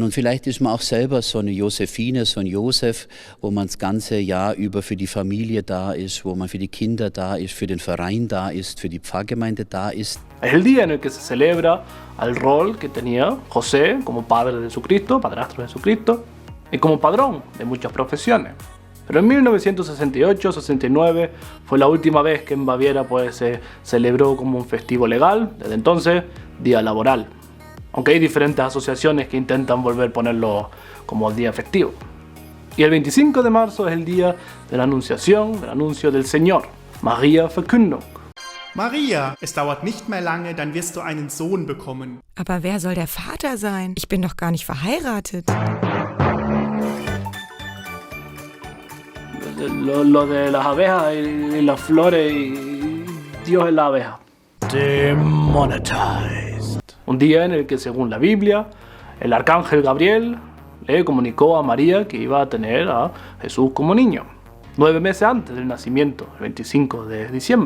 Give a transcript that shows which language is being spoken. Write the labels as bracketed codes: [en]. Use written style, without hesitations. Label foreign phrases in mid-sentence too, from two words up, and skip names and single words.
[de] Und vielleicht ist man auch selber so eine Josephine, so ein Josef, wo man das ganze Jahr über für die Familie da ist, wo man für die Kinder da ist, für den Verein da ist, für die Pfarrgemeinde da ist. [es] Es el día en el que se celebra al rol que tenía José como padre de Jesucristo, padrastro de Jesucristo, y como padrón de muchas profesiones. Pero en 1968-69 fue la última vez que en Baviera pues, se celebró como un festivo legal, desde entonces día laboral. Aunque hay diferentes asociaciones que intentan volver a ponerlo como día festivo. Y el 25 de marzo es el día de la Anunciación, del anuncio del Señor, [de] Maria Verkündung. Maria, es dauert nicht mehr lange, dann wirst du einen Sohn bekommen. Aber wer soll der Vater sein? Ich bin doch gar nicht verheiratet. [es] Lo de las abejas y las flores y Dios es la abeja. Demonetized. Un día en el que, según la Biblia, el arcángel Gabriel le comunicó a María que iba a tener a Jesús como niño, 9 meses antes del nacimiento, el 25 de diciembre.